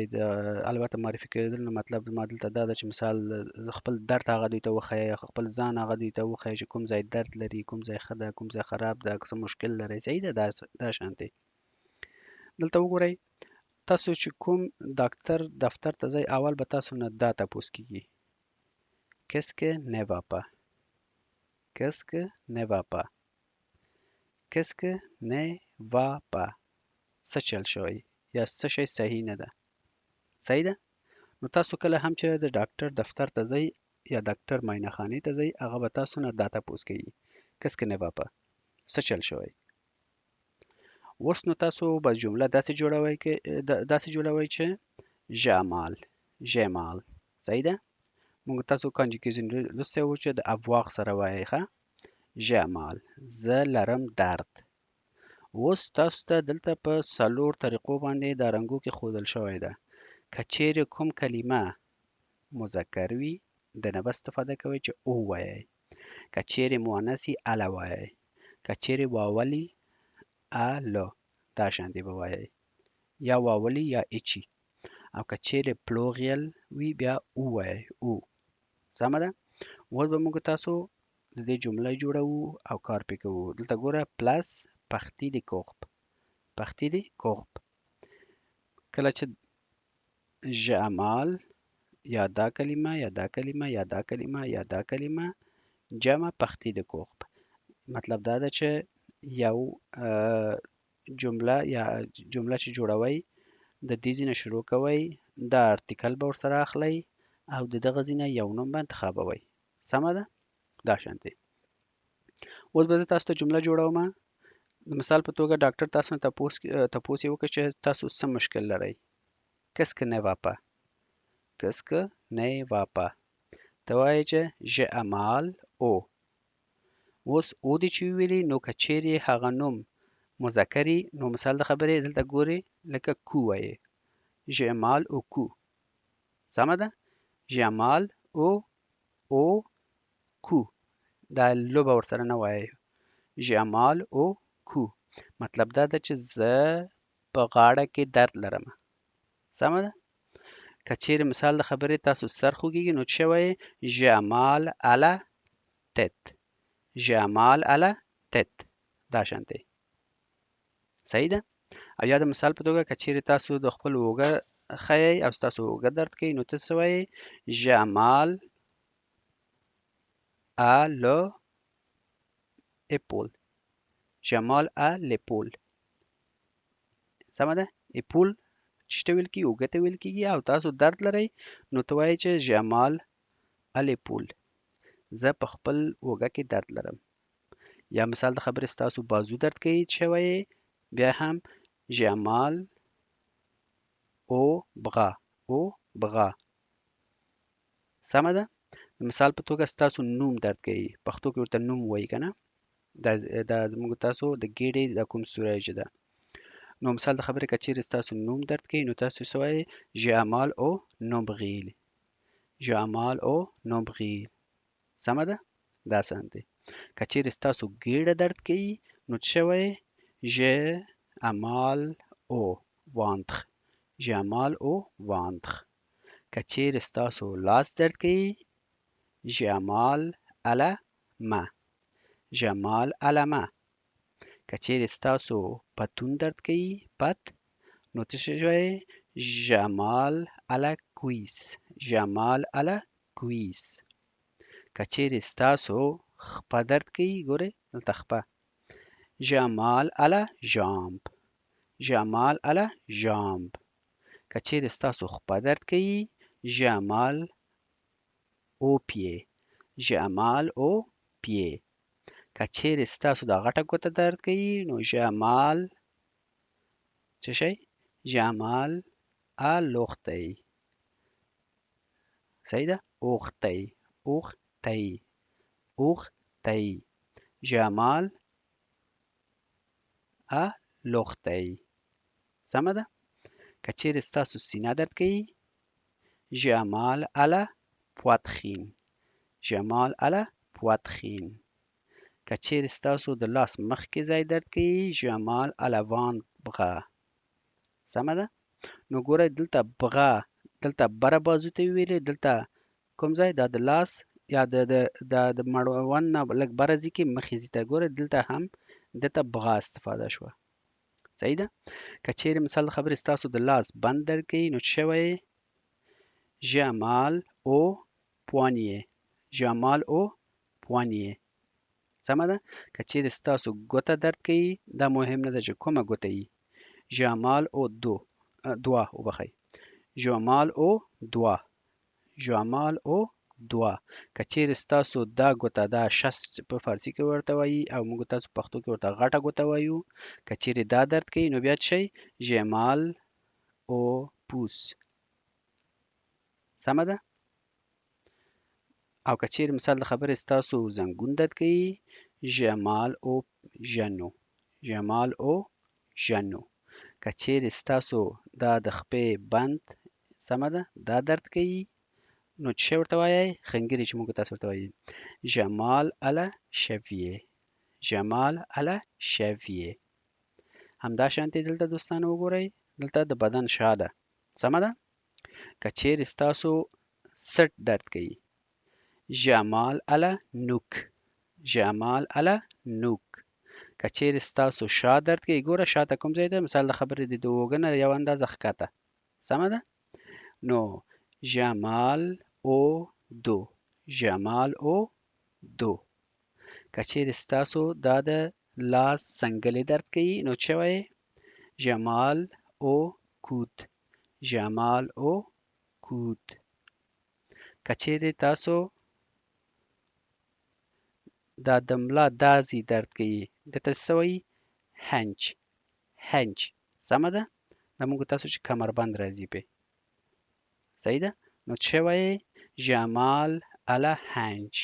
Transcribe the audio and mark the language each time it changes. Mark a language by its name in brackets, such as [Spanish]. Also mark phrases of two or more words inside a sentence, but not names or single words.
[Pashto] البته معرفي کېدل نو مطلب زما دلته دا ده چې مثال خپل درد هغه دوی ته وښایئ، خپل ځان هغه دوی ته وښایئ چې کوم ځای درد لري، کوم ځای ښه ده، کوم ځای خراب ده، څه مشکل لرئ. صحیح ده؟ دا شانتې. دلته وګورئ، تاسو چې کوم ډاکټر دفتر ته ځئ اول به تاسو نه دا تپوس کیږي: [French] Qu'est-ce que ne va pas? Qu'est-ce que ne va pas? Qu'est-ce que ne va pas? [Pashto] څه چل شوی یا څه شی صحیح نه ده. صحیح ده؟ نو تاسو کله هم چې د ډاکټر دفتر ته ځئ یا ډاکټر معاینه خانې ته ځئ هغه به تاسو نه دا تپوس کوي: Qu'est-ce que ne va pas? څه چل شوی. اوس نو تاسو به جمله داسې جوړوئ چې [French] j'ai mal. j'ai mal. [Pashto] صحیح ده؟ موږ تاسو کانجوګیشن لوستی وو چې د افواغ سره وایئ. ښه؟ [French] j'ai mal. [Pashto] زه لرم درد. اوس تاسو ته دلته په 4 طریقو باندې دا رنګو کې ښودل شوی ده. که چیرې کوم کلمه مذکر وي د نه به استفاده کوئ چې او وایئ. که چیرې مؤنث وي اله وایئ. که چیرې واول وي الو دا شانتې به وایئ، یا واولي یا اچي. او که چیرې پلوغیل وي بیا او وایئ. او. سمه ده؟ اوس به موږ تاسو د دې جمله جوړوو او کار پې کوو. دلته ګوره پلس [French] partie des corps. partie des corps. [Pashto] کله چې [French] j'ai mal [Pashto] یا دا کلمه یا دا کلمه یا دا کلمه یا دا کلمه جمع [French] partie des corps. [Pashto] مطلب دا ده چې یو جمله چې جوړوئ د دې ځینه شروع کوئ، دا ارتیکل به ورسره اخلئ او د دغه ځینه یو نوم به انتخابوئ. سمه ده؟ دا شانتې. اوس به زه تاسو ته جمله جوړوم. د مثال په توګه ډاکټر تاسو نه تپوس یې وکړ چې تاسو څه مشکل لرئ. [French] Qu'est-ce que ne va pas? Qu'est-ce que ne va pas? [Pashto] ته وایئ چې [French] j'ai mal au. [Pashto] اوس او دې چې وویلي نو که چیرې هغه نوم مذکري نو مثال د خبرې دلته ګورئ لکه کو وایئ. [French] j'ai mal au cou. [Pashto] سمه ده؟ [French] j'ai mal au cou. [Pashto] دا لو به ورسره نه وایئ. [French] j'ai mal au cou. [Pashto] مطلب دا ده چې زه په غاړه کې درد لرم. سمه ده؟ که چیرې مثال د خبرې تاسو سر خوږیږي نو څه وایئ؟ [French] j'ai mal à la tête. j'ai mal à la tête. [Pashto] دا شانتې. صحیح ده؟ او یا د مثال په توګه که چیرې تاسو د خپل اوږه ښیئ او ستاسو اوږه درد کوي نو ته څه وایئ؟ [French] j'ai mal à l'épaule. j'ai mal à l'épaule. [Pashto] سمه ده؟ ایپول چې ته ویل کېږي اوږه ته ویل کېږي او تاسو درد لرئ نو ته وایئ چې [French] j'ai mal à l'épaule. [Pashto] زه په خپل اوږه کې درد لرم. یا مثال د خبرې ستاسو بازو درد کوي چې وایئ بیا هم [French] j'ai mal au bras. au bras. [Pashto] سمه ده؟ د مثال په توګه ستاسو نوم درد کوي. پښتو کې ورته نوم وایي که نه؟ دا زموږ تاسو د ګیډې د کوم سوری چې ده. نو مثال د خبرې که چیرې ستاسو نوم درد کوي نو تاسو څه وایئ؟ [French] j'ai mal au nombril. j'ai mal au nombril. [Pashto] سمه ده؟ دا سم دی. که چیرې ستاسو ګیډه درد کوي نو څه وایئ؟ [French] j'ai mal au ventre. j'ai mal au ventre. [Pashto] که چیرې ستاسو لاس درد کوي [French] j'ai mal à la main. j'ai mal à la main. [Pashto] که چیرې ستاسو پتون درد کوي پت نو څه وایئ؟ [French] j'ai mal à la cuisse. j'ai mal à la cuisse. [Pashto] که چیرې ستاسو خپه درد کوي ګورئ دلته خپه [French] j'ai mal à la jambe. j'ai mal à la jambe. [Pashto] که چیرې ستاسو خپه درد کوي [French] j'ai mal au pied. j'ai mal au pied. [Pashto] که چیرې ستاسو د غټه ګوته درد کوي نو [French] j'ai mal [Pashto] څه شی؟ [French] j'ai mal à l'orteil. [Pashto] صحیح ده؟ orteil. [French] orteil. orteil. j'ai mal à l'orteil. [Pashto] سمه ده؟ که چیرې ستاسو سینه درد کوي [French] j'ai mal à la poitrine. j'ai mal à la poitrine. [Pashto] که چیرې ستاسو د لاس مخکې ځای درد کوي [French] j'ai mal à l'avant-bras. [Pashto] سمه ده؟ نو ګورئ دلته بغا دلته بره بازو ته ویلې دلته کوم ځای دا د لاس یا د مړوند نه لږ بره ځي کې مخې ځي ته ګورئ دلته هم دلته بغا استفاده شوه. صحیح ده؟ که چیرې مثال د خبرې ستاسو د لاس بند درد کوي نو څه وایئ؟ [French] j'ai mal au poignet. j'ai mal au poignet. [Pashto] سمه ده؟ که چیرې ستاسو ګوته درد کوي دا مهم نه ده چې کومه ګوته وي [French] j'ai mal au doigt [Pashto] وبخئ [French] j'ai mal au doigt. j'ai mal au doigt. [Pashto] که چیرې ستاسو دا ګوته دا شست په فارسي کې ورته وایي او موږ تاسو پښتو کې ورته غټه ګوته وایو که چیرې دا درد کوي نو بیا څه شی [French] j'ai mal au pouce. [Pashto] سمه ده؟ او که چیرې مثال د خبرې ستاسو زنګون درد کوي [French] j'ai mal au genou. j'ai mal au genou. [Pashto] که چیرې ستاسو دا د خپې بند سمه ده دا درد کوي نو څه ورته وایئ؟ خنګیرې چې موږ تاسو ورته وایي [French] j'ai mal à la cheville. j'ai mal à la cheville. [Pashto] همدا شانتې دلته دوستانو وګورئ دلته د بدن شا ده سمه ده؟ که چیرې ستاسو سټ درد کوي [French] j'ai mal à la nuque. j'ai mal à la nuque. [Pashto] که چیرې ستاسو شا درد کوي ګوره شا ته کوم ځای ده مثال د خبرې د اوږه نه یو اندازه ښکته سمه ده نو [French] j'ai mal au dos. j'ai mal au dos. [Pashto] که چیرې ستاسو دا د لاس څنګلې درد کوي نو څه وایئ [French] j'ai mal au coude. j'ai mal au coude. [Pashto] که چیرې تاسو دا د ملا دا ځای درد کوي دته څه وایي هنچ. هنچ. سمه ده؟ دا موږ تاسو چې کمربند راځي پې صحیح ده؟ نو څه وایئ [French] j'ai mal à la hanche.